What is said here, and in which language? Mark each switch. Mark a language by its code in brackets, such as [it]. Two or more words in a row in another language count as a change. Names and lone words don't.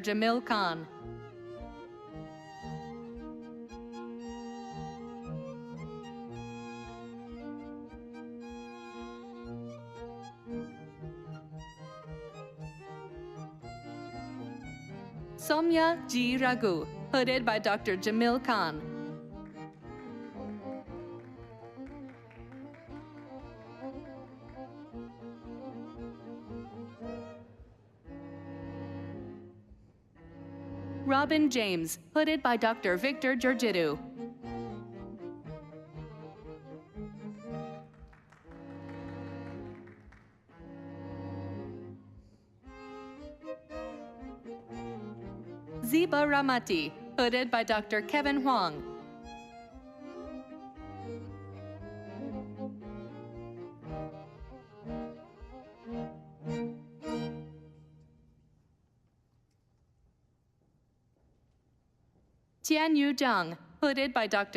[en] Jamil Khan. Somya G. Raghu, hooded by Dr. Jamil Khan. Robin James, hooded by Dr. Victor Georgitou. Ziba Ramati, hooded by Dr. Kevin Huang. Tianyu Zhang, hooded by Dr.